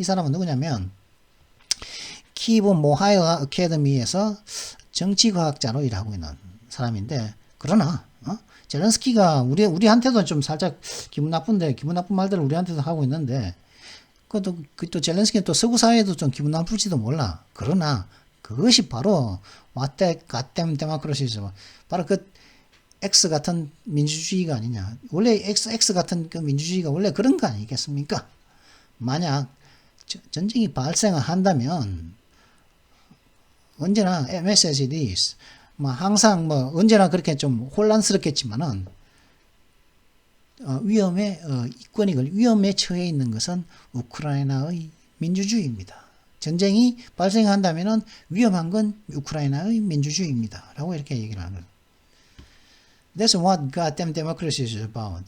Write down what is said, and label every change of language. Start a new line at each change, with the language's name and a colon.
Korean: 이 사람은 누구냐면 키브 모하일라 아카데미에서 정치과학자로 일하고 있는 사람인데, 그러나 젤렌스키가 우리한테도 좀 살짝 기분 나쁜 말들을 우리한테도 하고 있는데, 또 젤렌스키는 또 서구 사회에도 좀 기분 나쁠지도 몰라. 그러나 그것이 바로
English: what that goddamn democracy is.
Korean: 바로 그 X 같은 민주주의가 아니냐. 원래 X 같은 그 민주주의가 원래 그런 거 아니겠습니까? 만약 전쟁이 발생을 한다면 언제나
English: message is
Korean: 항상 언제나 그렇게 좀 혼란스럽겠지만은 위험에 처해 있는 것은 우크라이나의 민주주의입니다. 전쟁이 발생한다면은 위험한 건 우크라이나의 민주주의입니다. 라고 이렇게 얘기를 하는.
English: That's what goddamn democracy is about.